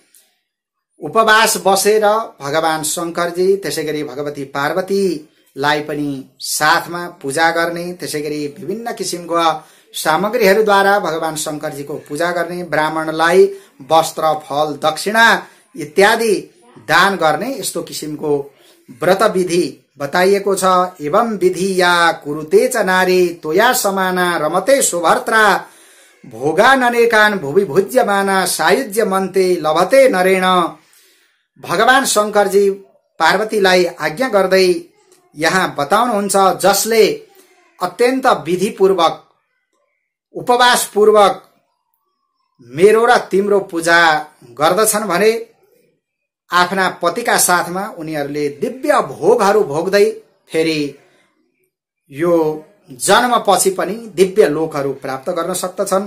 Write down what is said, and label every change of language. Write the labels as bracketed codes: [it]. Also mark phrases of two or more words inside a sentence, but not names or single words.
[ne] उपवास बसेर भगवान शंकरजी त्यसैगरी भगवती पार्वतीलाई पनि साथमा पूजा गर्ने, त्यसैगरी विभिन्न किसिमको सामग्रीहरूद्वारा भगवान शंकरजीको पूजा गर्ने, ब्राह्मणलाई वस्त्र, फल, दक्षिणा इत्यादि दान गर्ने, यस्तो किसिमको व्रत विधि बताइएको छ। [sa] एवं विधि या कुरुते च नारी तोया समाना रमते सुभर्त्रा भोगाननेकान भुवि भुज्यमाना सायुज्य मन्ते लभते नरेण। [ne] भगवान शंकरजी पार्वतीलाई आज्ञा गर्दै यहाँ बताउनुहुन्छ, जसले अत्यन्त विधिपूर्वक उपवास पूर्वक मेरो र तिम्रो पूजा गर्दछन् भने आफ्ना पतिका साथमा उनीहरूले दिव्य भोगहरू भोग्दै फेरि यो जन्मपछि पनि दिव्य लोकहरू प्राप्त गर्न सक्दछन्।